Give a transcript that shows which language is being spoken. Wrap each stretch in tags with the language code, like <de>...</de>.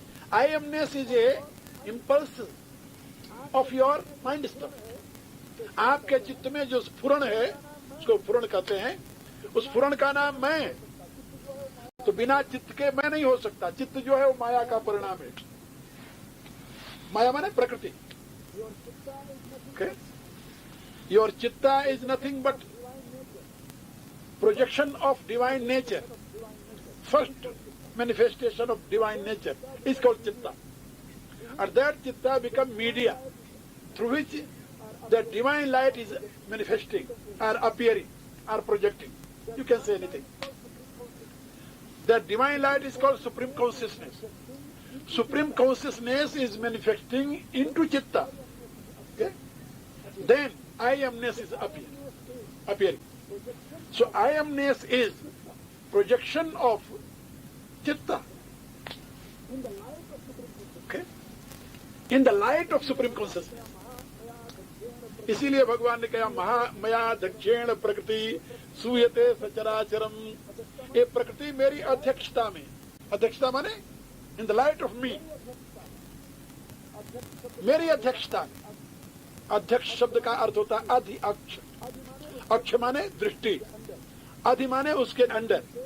<en>I amness is a impulse of your mind stuff.</en> <hi>आपके चित्त में जो स्फुरण है उसको स्फुरण कहते हैं। उस स्फुरण का नाम मैं है। तो बिना चित्त के मैं नहीं हो सकता। चित्त जो है वो माया का परिणाम है। माया माने प्रकृति। Okay?</hi> <en>Your chitta is nothing but projection of divine nature. First manifestation of divine nature is called chitta. And that chitta become media through which the divine light is manifesting or appearing or projecting. You can say anything. That divine light is called supreme consciousness. Supreme consciousness is manifesting into chitta. Okay? Then I amness is appearing. So I amness is projection of chitta. Okay? In the light of supreme consciousness.</en> <hi>इसीलिए भगवान ने कहा मया दक्षिण प्रकृति सूयते सचराचरम। ये प्रकृति मेरी अध्यक्षता में, अध्यक्षता माने in the light of मी, मेरी अध्यक्षता में। अध्यक्ष शब्द का अर्थ होता है अधि अक्ष। अक्ष माने दृष्टि, अधि माने उसके अंदर।</hi>